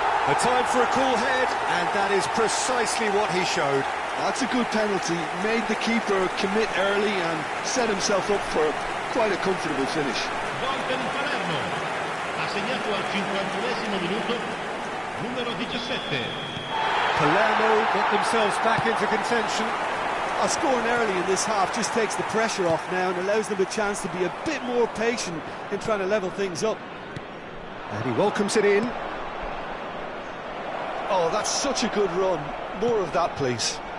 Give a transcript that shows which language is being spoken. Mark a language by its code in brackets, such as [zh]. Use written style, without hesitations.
[en] A time for a cool head, and that is precisely what he showed. That's a good penalty. Made the keeper commit early and set himself up for quite a comfortable finish. [it] Gol per il Palermo. Ha segnato al 51esimo minuto numero 17. [en] Palermo get themselves back into contention. Scoring early in this half just takes the pressure off now and allows them a chance to be a bit more patient in trying to level things up. And he welcomes it in. Oh, that's such a good run. More of that, please.